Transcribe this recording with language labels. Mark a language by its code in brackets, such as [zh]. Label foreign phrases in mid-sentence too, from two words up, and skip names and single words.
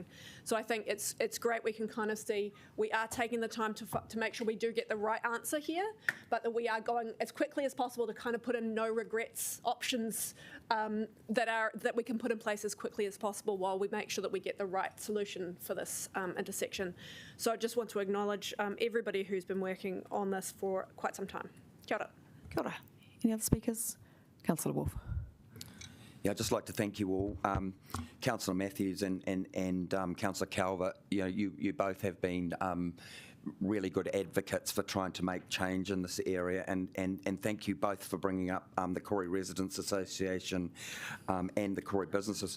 [en] So I think it's great we can kind of see we are taking the time to make sure we do get the right answer here, but that we are going as quickly as possible to kind of put in no regrets options that we can put in place as quickly as possible while we make sure that we get the right solution for this intersection. So I just want to acknowledge everybody who's been working on this for quite some time. [mi] Kia ora. Kia ora. [en] Any other speakers? Councillor Wolf. Yeah, I'd just like to thank you all, Councillor Matthews and Councillor Calvert. You both have been really good advocates for trying to make change in this area, and thank you both for bringing up the Koori Residents Association and the Koori Businesses.